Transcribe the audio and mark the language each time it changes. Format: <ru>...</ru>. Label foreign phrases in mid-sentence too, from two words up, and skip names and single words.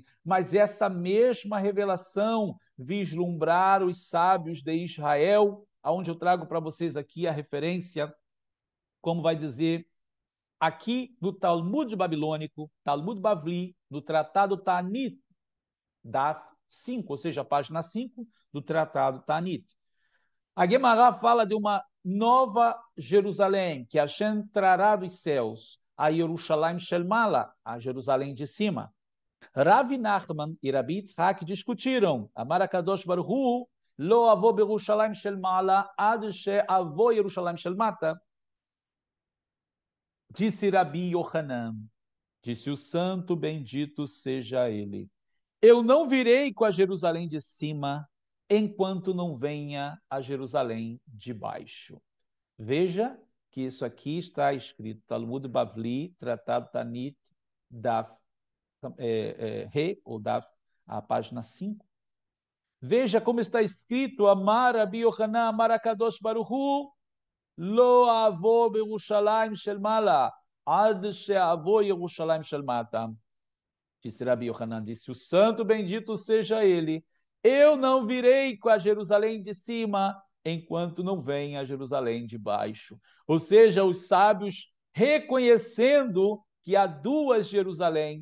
<pt>Mas essa mesma revelação vislumbrar os sábios de Israel, aonde eu trago para vocês aqui a referência, como vai dizer aqui no Talmud babilônico, Talmud Bavli, no Tratado Tanit, Daf 5, ou seja, a página 5 do Tratado Tanit. A Guemará fala de uma nova Jerusalém, que Hashem trará dos céus, a</pt> <he>ירושלים שלמעלה,</he> <pt>a Jerusalém de cima.</pt> <he>Rav Nachman e Rabi Yitzhak discutiram, אמר הקדוש ברוך הוא לא אבוא ירושלים שלמעלה עד שאבוא ירושלים שלמטה.</he> <pt>Disse Rabi Yohanan, disse o santo bendito seja ele, eu não virei com a Jerusalém de cima, enquanto não venha a Jerusalém de baixo. Veja que isso aqui está escrito, Talmud Bavli, Tratado Tanit, Daf Re, ou Daf, a página 5. Veja como está escrito,</pt> <he>אמר רבי יוחנן אמר הקדוש ברוך הוא לא אבוא ירושלים של מעלה עד שאבוא ירושלים של מטה.</he> <pt>Disse Rabi Yohanan, disse o santo bendito seja ele, eu não virei com a Jerusalém de cima, enquanto não venha a Jerusalém de baixo. Ou seja, os sábios reconhecendo que há duas Jerusalém.</pt>